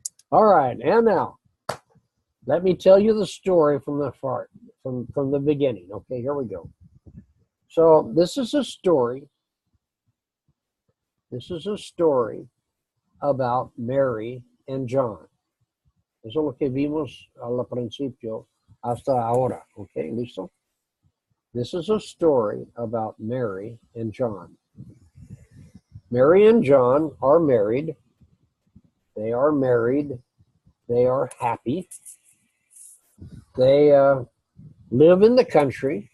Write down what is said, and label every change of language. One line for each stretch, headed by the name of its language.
English: All right, and now let me tell you the story from the from the beginning. Okay, here we go. So this is a story This is a story about Mary and John.
Spanish: Eso es lo que vimos al principio hasta ahora. Okay, listo?
English: This is a story about Mary and John. Mary and John are married. They are married. They are happy. They live in the country.